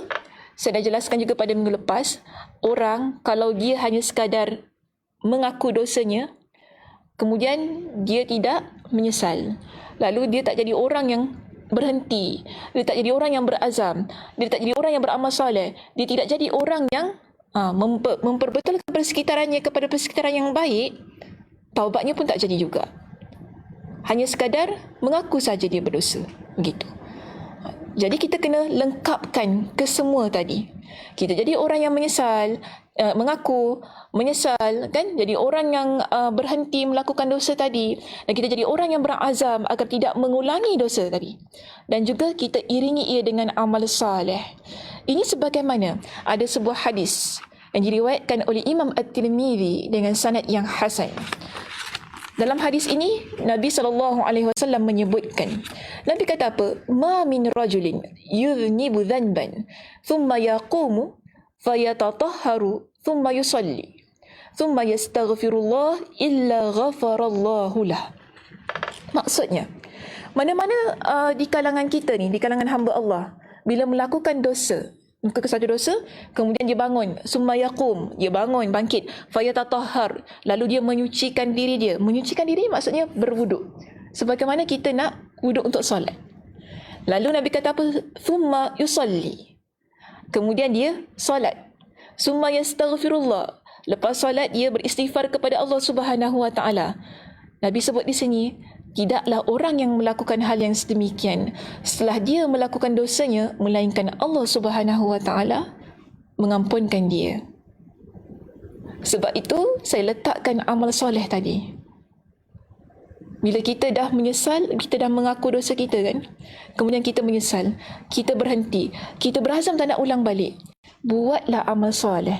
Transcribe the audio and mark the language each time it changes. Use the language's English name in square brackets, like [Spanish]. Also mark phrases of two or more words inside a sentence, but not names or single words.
[Malay] Saya dah jelaskan juga pada minggu lepas, orang kalau dia hanya sekadar mengaku dosanya, kemudian dia tidak menyesal, lalu dia tak jadi orang yang berhenti, dia tak jadi orang yang berazam, dia tak jadi orang yang beramal soleh, dia tidak jadi orang yang memperbetulkan persekitarannya kepada persekitaran yang baik, taubatnya pun tak jadi juga. Hanya sekadar mengaku saja dia berdosa. Begitu. Jadi kita kena lengkapkan kesemua tadi. Kita jadi orang yang menyesal, mengaku, menyesal kan, jadi orang yang berhenti melakukan dosa tadi, dan kita jadi orang yang berazam agar tidak mengulangi dosa tadi, dan juga kita iringi ia dengan amal saleh. Ini sebagaimana ada sebuah hadis yang diriwayatkan oleh Imam At-Tirmidzi dengan sanad yang hasan. Dalam hadis ini Nabi SAW menyebutkan, Nabi kata apa? [Arabic] ما من رجل يذنب ذنبا ثم يقوم فيتطهر ثم يصلي ثم يستغفر الله إلا غفر الله له. [Malay] Maksudnya, mana-mana di kalangan kita ni, di kalangan hamba Allah, bila melakukan dosa, ke satu dosa, kemudian dia bangun, [Arabic] ثم يقوم, [Malay] dia bangun, bangkit, fayatatahhar, lalu dia menyucikan diri dia. Menyucikan diri maksudnya berwuduk, sebagaimana kita nak wuduk untuk solat. Lalu Nabi kata apa? [Arabic] ثم يصلي, [Malay] kemudian dia solat. [Arabic] ثم يستغفر الله, [Malay] lepas solat dia beristighfar kepada Allah [Arabic] سبحانه وتعالى. [Malay] Nabi sebut di sini, tidaklah orang yang melakukan hal yang sedemikian setelah dia melakukan dosanya, melainkan Allah [Arabic] سبحانه وتعالى [Malay] mengampunkan dia. Sebab itu saya letakkan amal soleh tadi. Bila kita dah menyesal, kita dah mengaku dosa kita kan, kemudian kita menyesal, kita berhenti, kita berazam tak nak ulang balik, buatlah amal soleh.